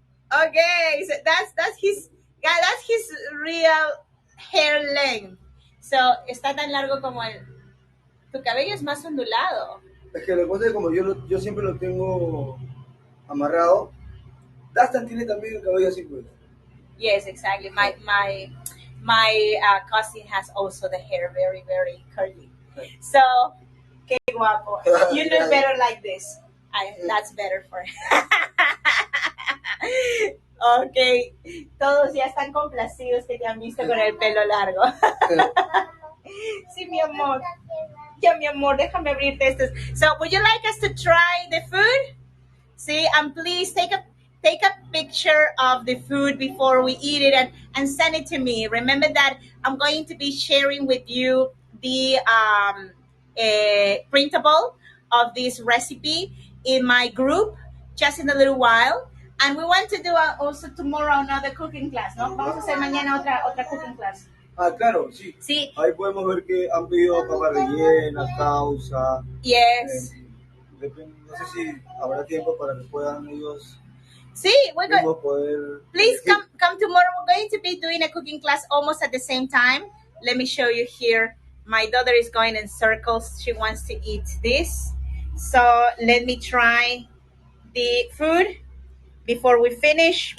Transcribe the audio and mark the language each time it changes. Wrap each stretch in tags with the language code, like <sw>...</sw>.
<en>Okay, so that's his real hair length.</en> <es>So está tan largo como el. Tu cabello es más ondulado. Es que lo que pasa es que como yo siempre lo tengo amarrado, Dastan tiene también el cabello así pues.</es> <en>Yes, exactly. My cousin has also the hair very, very curly. So,</en> <es>qué guapo.</es> <en>You look better like this. That's better for Okay.</en> <es>Todos ya están complacidos que te han visto con el pelo largo. Sí, mi amor. Ya, mi amor, déjame abrirte estos.</es> <en>So, would you like us to try the food? See, and please take a picture of the food before we eat it and send it to me. Remember that I'm going to be sharing with you the printable of this recipe in my group just in a little while. And we want to do also tomorrow another cooking class, ¿no?</en> <es>Vamos a hacer mañana otra</es> <en>cooking class.</en> <es>Ah, claro, sí. Sí. Ahí podemos ver que han pedido papa rellena, causa.</es> <en>Yes.</en> <es>No sé si habrá tiempo para que puedan ellos.</es> <en>Sí, please come tomorrow. We're going to be doing a cooking class almost at the same time. Let me show you here. My daughter is going in circles. She wants to eat this. So let me try the food before we finish.</en>